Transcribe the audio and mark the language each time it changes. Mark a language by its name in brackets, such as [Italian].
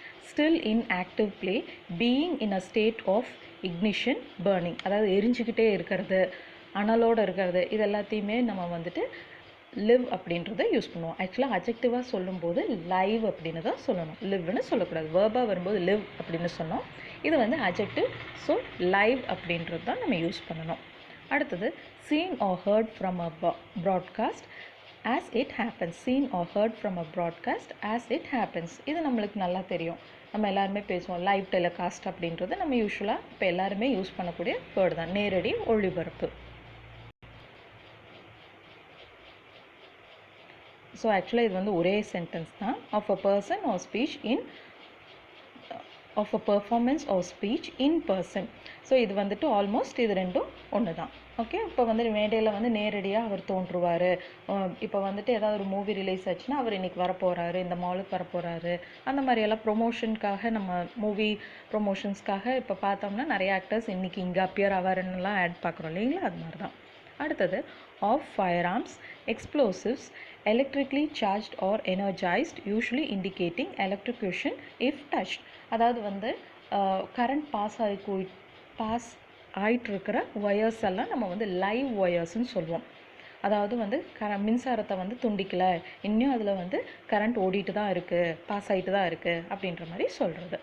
[English] still in active play, being in a state of ignition burning, [Tamil] அதாவது எரிஞ்சிக்கிட்டே இருக்கிறது, அனலோடு இருக்கிறது, இது எல்லாத்தையுமே நம்ம வந்துட்டு லிவ் அப்படின்றத யூஸ் பண்ணுவோம். ஆக்சுவலாக அஜெக்டிவாக சொல்லும்போது லைவ் அப்படின்னு தான் சொல்லணும், லிவ்னு சொல்லக்கூடாது. வேர்பாக வரும்போது லிவ் அப்படின்னு சொன்னோம். இது வந்து அஜெக்டிவ், ஸோ லைவ் அப்படின்றது தான் நம்ம யூஸ் பண்ணணும். [English] அடுத்தது seen or heard from a broadcast as it happens. seen or heard from a broadcast as it happens. [Tamil] இது நம்மளுக்கு நல்லா தெரியும், நம்ம எல்லாருமே பேசுவோம். லைவ் டெலிகாஸ்ட் அப்படின்றது நம்ம யூஸ்வலாக இப்போ எல்லாருமே யூஸ் பண்ணக்கூடிய வேர்டு தான், நேரடி ஒளிபரப்பு. ஸோ ஆக்சுவலாக இது வந்து ஒரே சென்டென்ஸ் தான். [English] Of a person or speech in of a performance or speech in person. [Tamil] So இது வந்துட்டு ஆல்மோஸ்ட் இது ரெண்டும் ஒன்று தான். ஓகே. இப்போ வந்து மேடையில் வந்து நேரடியாக அவர் தோன்றுவார். இப்போ வந்துட்டு ஏதாவது ஒரு மூவி ரிலீஸ் ஆச்சுன்னா அவர் இன்றைக்கி வரப்போகிறாரு, இந்த மாலுக்கு வரப்போகிறாரு, அந்த மாதிரியெல்லாம் ப்ரொமோஷனுக்காக, நம்ம மூவி ப்ரொமோஷன்ஸ்க்காக இப்போ பார்த்தோம்னா நிறைய ஆக்டர்ஸ் இன்றைக்கி இங்கே அப்பியர் ஆவாருன்னெலாம் ஆட் பார்க்குறோம் இல்லைங்களா, அது மாதிரி தான். [English] அடுத்தது of firearms, explosives, electrically charged or energized, usually indicating electrocution if touched. [Tamil] அதாவது வந்து கரண்ட் பாஸ் ஆகிட்டு இருக்கிற ஒயர்ஸ் எல்லாம் நம்ம வந்து லைவ் ஒயர்ஸ்ன்னு சொல்லுவோம். அதாவது வந்து மின்சாரத்தை வந்து துண்டிக்கலை, இன்னும் அதில் வந்து கரண்ட் ஓடிட்டு தான் இருக்குது, பாஸ் ஆகிட்டு தான் இருக்குது அப்படின்ற மாதிரி சொல்கிறது.